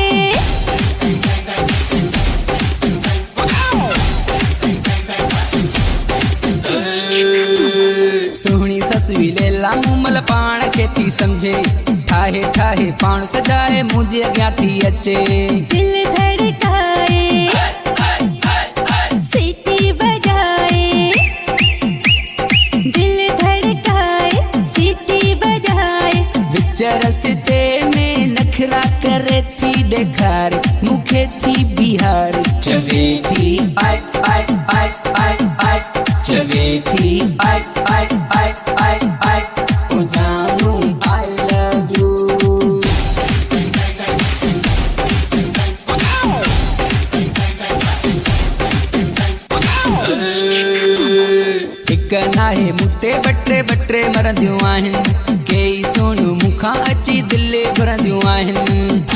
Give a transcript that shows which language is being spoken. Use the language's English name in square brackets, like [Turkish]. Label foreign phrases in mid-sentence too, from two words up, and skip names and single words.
[Sindhi] सोहनी ससुई ले लामू मल पाण के थी समझे, ठाहे ठाहे पाण सजाए मुझे अॻियां थी अचे, दिल धड़काए, सीटी बजाए, दिल धड़काए, सीटी बजाए, विच रस्ते में नखरा करे थी डेखार, मुखे थी बिहार, चवे थी आय आय आय आय आय, चवे थी आय आय आय आय आय, ओ जानू [English] I love you. [Sindhi] हिक नाहे मुते बटरे बटरे मरंदियूं आहिनि, केई सोनू मुखां अची दिल भरंदियूं आहिनि,